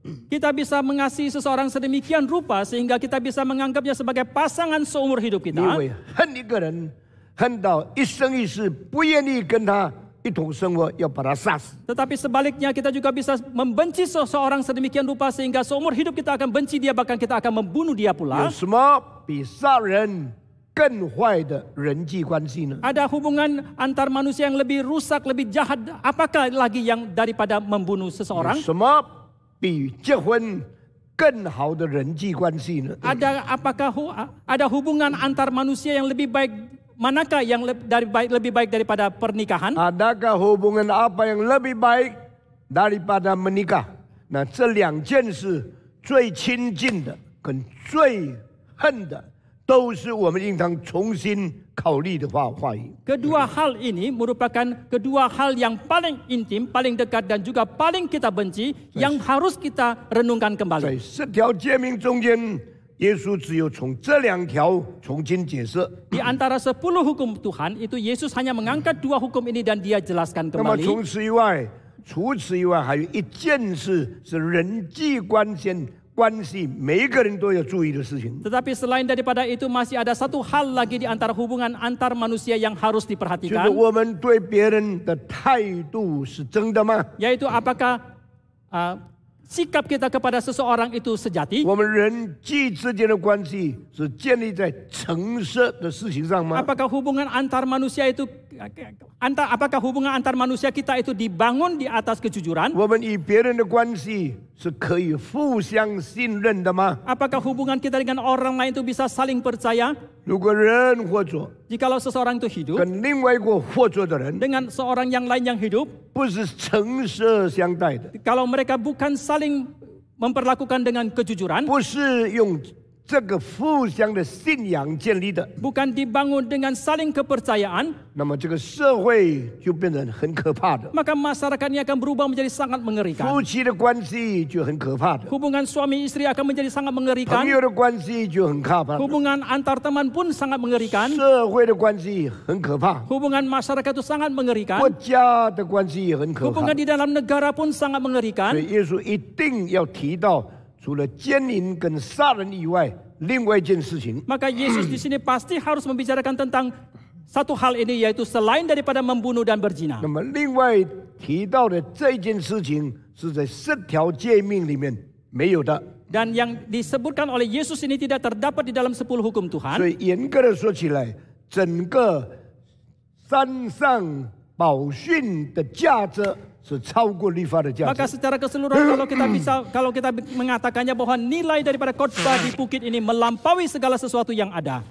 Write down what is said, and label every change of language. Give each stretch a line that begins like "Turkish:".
Indonesian: Kita bisa mengasihi seseorang sedemikian rupa sehingga kita bisa menganggapnya sebagai pasangan seumur hidup
Chinese: 你
Indonesian: kita.
Chinese: 会恨一个人，恨到一生一世不愿意跟他一同生活，要把他杀死。
Indonesian: Tetapi sebaliknya kita juga bisa membenci seseorang sedemikian rupa sehingga seumur hidup kita akan benci dia, bahkan kita akan membunuh dia
Chinese: 有
Indonesian: pula.
Chinese: 什么比杀人更坏的人际关系呢？
Indonesian: Ada hubungan antar manusia yang lebih rusak, lebih jahat. Apakah lagi yang daripada membunuh
Chinese: 有
Indonesian: seseorang?
Chinese: 什么比结婚更好的人际关系呢？
Indonesian: Ada hubungan antar manusia yang lebih baik? Manakah yang lebih baik daripada pernikahan? Adakah hubungan apa yang lebih baik daripada menikah？
Chinese: 那这2件事最亲近的跟最恨的，都是我们应当重新考虑的话语。
Indonesian: Kedua hal ini merupakan kedua hal yang paling intim, paling dekat dan juga paling kita benci, yang harus kita renungkan
Chinese: 在
Indonesian: kembali.
Chinese: 10条诫命中间，耶稣只有从这2条重新解释。
Indonesian: Di antara 10 hukum Tuhan itu Yesus hanya mengangkat 2 hukum ini dan dia jelaskan
Chinese: 那么
Indonesian: kembali.
Chinese: 除此以外，还有一件事是人际关系，每一个人都要注意的事情。
Indonesian: Tetapi selain daripada itu masih ada satu hal lagi di antara hubungan antar manusia yang harus
Chinese: 就是
Indonesian: diperhatikan,
Chinese: 我们对别人的态度是真的吗？
Indonesian: yaitu apakah sikap kita kepada seseorang itu sejati?
Chinese: 我们人际之间的关系是建立在诚实的事情上吗？
Indonesian: Apakah hubungan antar manusia itu apakah hubungan antar manusia kita itu dibangun di atas kejujuran?
Chinese: 我们与别人的关系是可以互相信任的吗？
Indonesian: Apakah hubungan kita dengan orang lain itu bisa saling percaya?
Chinese: 如果人或者
Indonesian: Jikalau seseorang itu hidup
Chinese: 跟另外一个或者的人
Indonesian: dengan seorang yang lain yang hidup,
Chinese: 不是诚实相待的，
Indonesian: kalau mereka bukan saling memperlakukan dengan kejujuran,
Chinese: 不是用这个互相的信仰建立的，
Indonesian: bukan dibangun dengan saling kepercayaan,
Chinese: 那么这个社会就变成很可怕的，
Indonesian: maka masyarakat ini akan berubah menjadi sangat mengerikan.
Chinese: 夫妻的关系就很可怕的，
Indonesian: Hubungan suami istri akan menjadi sangat
Chinese: 朋
Indonesian: mengerikan.
Chinese: 友的关系就很可怕的，
Indonesian: Hubungan antar teman pun sangat mengerikan.
Chinese: 社会的关系很可怕，
Indonesian: Hubungan masyarakat itu sangat
Chinese: 国
Indonesian: mengerikan.
Chinese: 家的关系也很可怕
Indonesian: Hubungan。 di dalam negara pun sangat
Chinese: 所
Indonesian: mengerikan.
Chinese: 以耶稣一定要提到，除了奸淫跟杀人以外，另外一件事情，
Indonesian: Maka Yesus di sini pasti harus membicarakan tentang satu hal ini, yaitu selain daripada membunuh dan berzina.
Chinese: 那么另外提到的这件事情是在10条诫命里面没有的。
Indonesian: Dan yang disebutkan oleh Yesus ini tidak terdapat di dalam 10 hukum
Chinese: 所
Indonesian: Tuhan.
Chinese: 以严格的说起来，整个山上宝训的价值是超过律法的价
Indonesian: Maka
Chinese: 值。
Indonesian: secara keseluruhan kalau kita mengatakannya bahwa nilai daripada khotbah di bukit ini melampaui segala sesuatu yang ada.